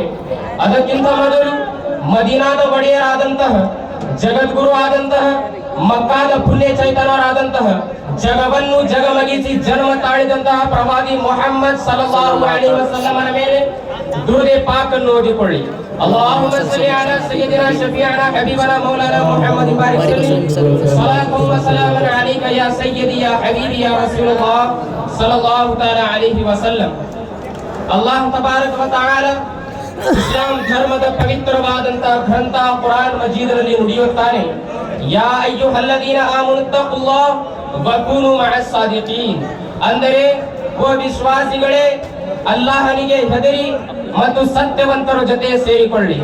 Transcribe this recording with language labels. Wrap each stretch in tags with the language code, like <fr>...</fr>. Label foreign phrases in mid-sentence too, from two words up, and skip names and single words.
<kn>ಅದಕ್ಕಿಂತ ಮೊದಲು ಮದೀನಾದ ಒಡೆಯರಾದಂತಹ, ಜಗದ್ಗುರು ಆದಂತಹ, ಮಕ್ಕಾದ ಪುಣ್ಯ ಚೈತನ್ಯರಾದಂತಹ, ಜಗವನ್ನು ಜಗಮಗಿಸಿ ಜನ್ಮ ತಾಳಿದಂತಹ ಪ್ರವಾದಿ ಮೊಹಮ್ಮದ್</kn> <ar>صلى الله عليه وسلم</ar> <kn>ಮೇಲೆ ದುರುದೆ ಪಾಕನ್ನು ಓದಿಕೊಳ್ಳಿ.</kn> <ar>اللهم صل على سيدنا شفيعنا حبيبنا مولانا محمد بارك وسلم صلاة وسلام عليك يا سيدي يا حبيبي يا رسول الله صلى الله تعالى عليه وسلم. الله تبارك وتعالى</ar> <kn>ಇಸ್ಲಾಂ ಧರ್ಮದ ಪವಿತ್ರವಾದಂತಹ ಗ್ರಂಥ ಕುರಾನ್ ಮಜೀದ್ನಲ್ಲಿ ನುಡಿಯುತ್ತಾನೆ,</kn> <ar>يا أيها الذين آمنوا اتقوا الله وكونوا مع الصادقين.</ar> <kn>ಅಂದರೆ ಓ ವಿಶ್ವಾಸಿಗಳೇ, ಅಲ್ಲಾಹನಿಗೆ ಹೆದರಿ ಮತ್ತು ಸತ್ಯವಂತರ ಜೊತೆ ಸೇರಿಕೊಳ್ಳಿ.</kn>